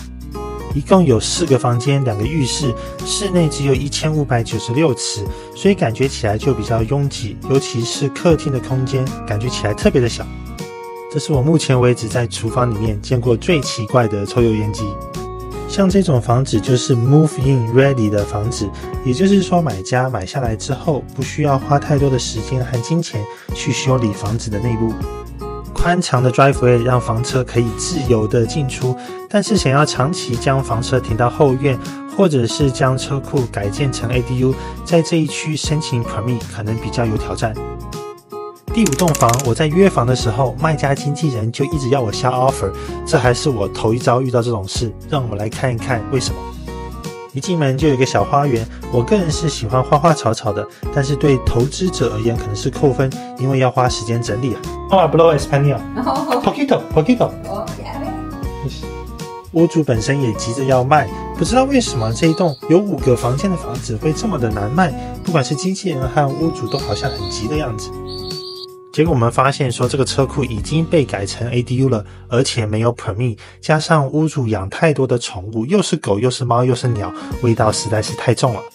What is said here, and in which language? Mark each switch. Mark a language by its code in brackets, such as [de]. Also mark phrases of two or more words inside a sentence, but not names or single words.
[zh] 一共有4个房间，2个浴室，室内只有1596尺，所以感觉起来就比较拥挤，尤其是客厅的空间感觉起来特别的小。这是我目前为止在厨房里面见过最奇怪的抽油烟机。像这种房子就是 [en] move in ready [zh] 的房子，也就是说买家买下来之后不需要花太多的时间和金钱去修理房子的内部。宽敞的 driveway 让房车可以自由的进出，但是想要长期将房车停到后院，或者是将车库改建成 ADU， 在这一区申请 permit 可能比较有挑战。第5栋房我在约房的时候，卖家经纪人就一直要我下 offer， 这还是我头一遭遇到这种事，让我们来看一看为什么。一进门就有一个小花园，我个人是喜欢花花草草的，但是对投资者而言可能是扣分，因为要花时间整理啊。 [es] Hablo español. Poquito. Oh, ya ves. [zh] 屋主本身也急着要卖，不知道为什么这一栋有5个房间的房子会这么的难卖，不管是经纪人和屋主都好像很急的样子。结果我们发现说这个车库已经被改成 ADU 了，而且没有 permit， 加上屋主养太多的宠物，又是狗又是猫又是鸟，味道实在是太重了。